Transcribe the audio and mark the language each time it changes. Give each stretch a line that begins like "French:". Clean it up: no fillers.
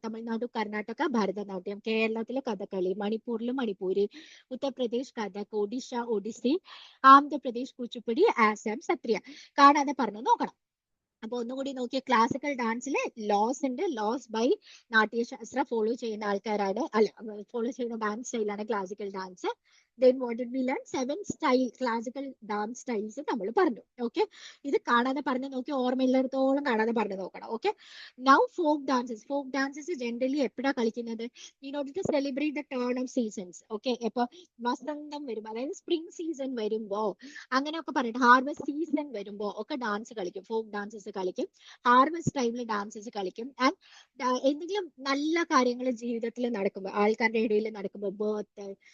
Malayalam: തമിഴ്നാടു കർണാടക ഭരതനാട്യം, കേരളത്തിലെ കഥകളി, മണിപ്പൂരിലും മണിപ്പൂരി, ഉത്തർപ്രദേശ് കഥക്, ഒഡീഷ ഒഡീസി, ആന്ധ്രാപ്രദേശ് കുച്ചിപ്പുടി, ആസാം സത്രിയ, കാണാതെ പറഞ്ഞു നോക്കണം. അപ്പൊ ഒന്നുകൂടി നോക്കിയ, ക്ലാസിക്കൽ ഡാൻസിലെ ലോസ് ഉണ്ട്, ലോസ് ബൈ നാട്യശാസ്ത്ര ഫോളോ ചെയ്യുന്ന ആൾക്കാരാണ്, അല്ല ഫോളോ ചെയ്യുന്ന ഡാൻസ് സ്റ്റൈലാണ് classical dance.
English: Then what did we learn? 7 style classical dance styles
Malayalam: നമ്മൾ പറഞ്ഞു. ഓക്കെ, ഇത് കാണാതെ പറഞ്ഞു നോക്കി, ഓർമ്മയില്ലാത്തോളം കാണാതെ പറഞ്ഞു നോക്കണം. Okay, now folk dances generally എപ്പോഴാ കളിക്കുന്നത്?
English: in order to celebrate the turn of seasons.
Malayalam: Okay, ഇപ്പൊ വസന്തം വരുമ്പോ, അതായത് സ്പ്രിംഗ് സീസൺ വരുമ്പോ, അങ്ങനെയൊക്കെ പറഞ്ഞിട്ട് ഹാർവെസ്റ്റ് സീസൺ വരുമ്പോ ഒക്കെ ഡാൻസ് കളിക്കും, ഫോക്ക് ഡാൻസസ് കളിക്കും, ഹാർവെസ്റ്റ് ടൈമിൽ ഡാൻസസ് കളിക്കും. ആൻഡ് എന്തെങ്കിലും നല്ല കാര്യങ്ങൾ ജീവിതത്തിൽ നടക്കുമ്പോൾ, ആൾക്കാരുടെ ഇടയിൽ നടക്കുമ്പോൾ, ബർത്ത്,